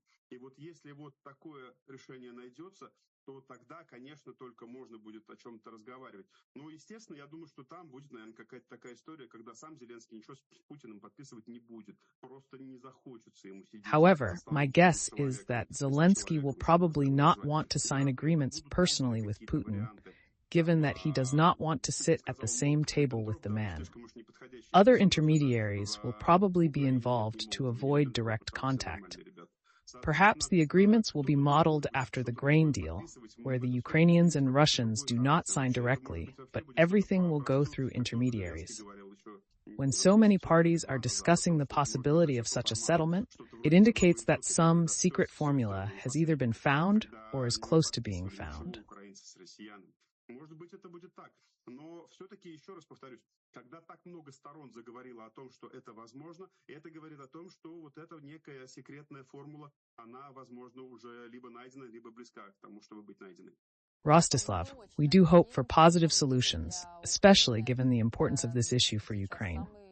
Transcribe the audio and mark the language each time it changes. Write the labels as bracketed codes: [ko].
[ru] И вот если вот такое решение найдется, то тогда, конечно, только можно будет о чем-то разговаривать. Но, естественно, я думаю, что там будет, наверное, какая-то такая история, когда сам Зеленский ничего с Путиным подписывать не будет. Просто не захочется ему сидеть. [en] However, my guess is that Zelensky will probably not want to sign agreements personally with Putin, given that he does not want to sit at the same table with the man. Other intermediaries will probably be involved to avoid direct contact. Perhaps the agreements will be modeled after the grain deal, where the Ukrainians and Russians do not sign directly, but everything will go through intermediaries. When so many parties are discussing the possibility of such a settlement, it indicates that some secret formula has either been found or is close to being found. [ru] Может быть, это будет так. Но все-таки, еще раз повторюсь, когда так много сторон заговорило о том, что это возможно, это говорит о том, что вот эта некая секретная формула, она, возможно, уже либо найдена, либо близка к тому, чтобы быть найденной. [en] Rostislav, we do hope for positive solutions, especially given the importance of this issue for Ukraine.